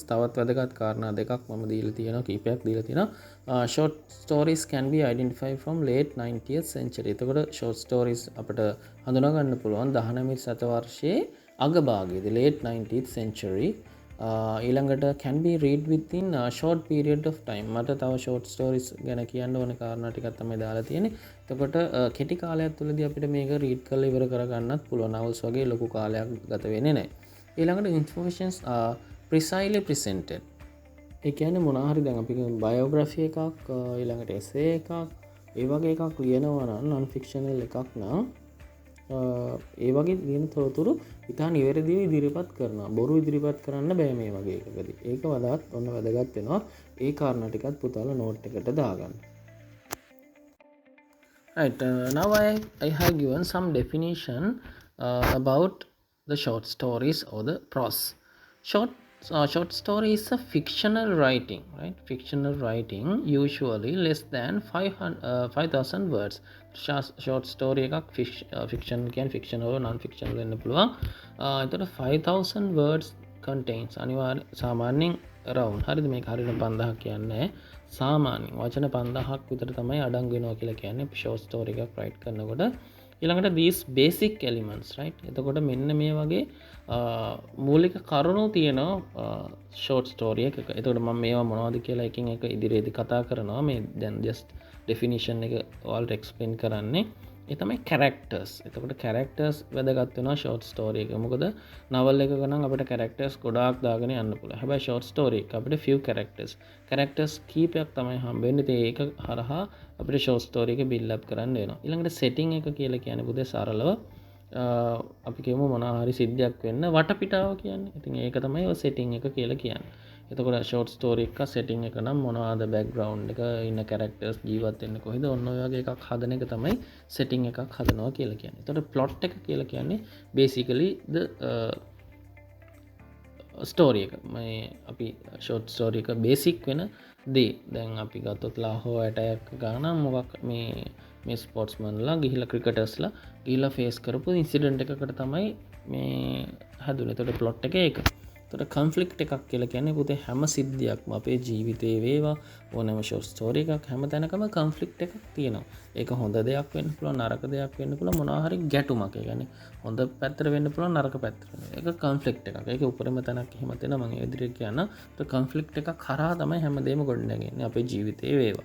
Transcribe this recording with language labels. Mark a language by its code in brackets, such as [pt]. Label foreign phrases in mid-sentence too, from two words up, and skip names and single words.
[si] තවත් වැදගත් කාරණා දෙකක් මම දීලා තියෙනවා, කීපයක් දීලා තියෙනවා. [en] Short stories can be identified from late 90th century. [si] එතකොට [en] short stories [si] අපිට හඳුනා ගන්න පුළුවන් 19 සතවර්ෂයේ අගභාගයේදී, [en] late 19th century. ඊළඟට can be read within a short period of time. [si] මට තව [en] short stories [si] ගැන කියන්න ඕන කාරණා ටිකක් තමයි දාලා තියෙන්නේ. එතකොට කෙටි කාලයක් තුළදී අපිට මේක රීඩ් කරලා ඉවර කරගන්නත් පුළුවන්. novels වගේ ලොකු කාලයක් ගත වෙන්නේ නැහැ. ඊළඟට [en] informations are precisely presented. [si] ඒ කියන්නේ මොනවා හරි දැන් අපි biography එකක්, ඊළඟට essay එකක්, ඒ වගේ එකක් ලියනවා නම් [en] non fictional [si] එකක් නම් ඒ වගේ තියෙන තොරතුරු ඉතා නිවැරදිව ඉදිරිපත් කරනවා. බොරු ඉදිරිපත් කරන්න බෑ මේ වගේ එකකදී. ඒක වඩාත් ඔන්න වැදගත් වෙනවා. ඒ කාරණා ටිකත් පුතාලා නෝට් එකට දාගන්න. [en] Right, now I have given some definition about the short stories or the prose. Short story is a fictional writing, right? Fictional writing, usually less than 5,000 words. Short story [si] එකක් fiction කියන්නේ [en] fiction or non fiction [si] වෙන්න පුළුවන්. එතකොට [en] 5,000 words contains [si] අනිවාර්ය සාමාන්‍යයෙන් around හරිද, මේක හරියට 5000ක් කියන්නේ සාමාන්‍යයෙන් වචන 5000ක් විතර තමයි අඩංගු වෙනවා කියලා කියන්නේ [en] short story [si] එකක් write කරනකොට. [en] ඊළඟට these basic elements, right? [si] එතකොට මෙන්න මේ වගේ මූලික කරුණු තියෙනවා [en] short story [si] එකක. එතකොට මම මේවා මොනවද කියලා එකින් එක ඉදිරියේදී කතා කරනවා. මේ දැන් [en] just definition [si] එක ඔයාලට explain කරන්නේ. ඒ තමයි characters. එතකොට characters වැදගත් වෙනවා [en] short story [si] එක. මොකද novel එකක නම් අපිට characters ගොඩාක් දාගෙන යන්න පුළුවන්. හැබැයි [en] short story [si] එක අපිට [en] few characters [si] කීපයක් තමයි හම්බෙන්නේ. ඒක හරහා අපිට [en] short story [si] එක [en] build up [si] කරන්න වෙනවා. ඊළඟට setting එක කියලා කියන්නේ පුතේ සරලව අපි කියමු මොනවා හරි සිද්ධියක් වෙන්න වටපිටාව කියන්නේ. ඉතින් ඒක තමයි ඔය setting එක කියලා කියන්නේ. එතකොට [en] short story [si] එක setting එක නම් මොනවාද background එක, ඉන්න characters ජීවත් වෙන්නේ කොහෙද, ඔන්න ඔය වගේ එකක් හදන එක තමයි setting එකක් හදනවා කියලා කියන්නේ. එතකොට plot එක කියලා කියන්නේ [en] basically the story [si] එක. මේ අපි [en] short story [si] එක basic වෙන දේ. දැන් අපි ගත්තොත් ලාහෝර් ඇටැක් ගාන මොකක් මේ ස්පෝර්ට්ස්මන්ලා ගිහිල්ලා ක්‍රිකටර්ස්ලා ගිහිල්ලා ෆේස් කරපු ඉන්සිඩන්ට් එකකට තමයි මේ හැදුනේ. එතකොට plot එක ඒක. එතකොට conflict එකක් කියලා කියන්නේ පුතේ හැම සිද්ධියක්ම අපේ ජීවිතේ වේවා ඕනෑම [en] short story [si] එකක් හැම තැනකම conflict එකක් තියෙනවා. ඒක හොඳ දෙයක් වෙන්න පුළුවන්, නරක දෙයක් වෙන්න පුළුවන්, මොනවා හරි ගැටුමක්. ඒ කියන්නේ හොඳ පැත්තට වෙන්න පුළුවන්, නරක පැත්තට. ඒක conflict එකක්. ඒක උපරිම තැනක් එහෙම තියෙනවා. මම ඒ විදිහට කියනවා. ඒ conflict එකක් කරා තමයි හැමදේම ගොඩනගන්නේ අපේ ජීවිතේ වේවා.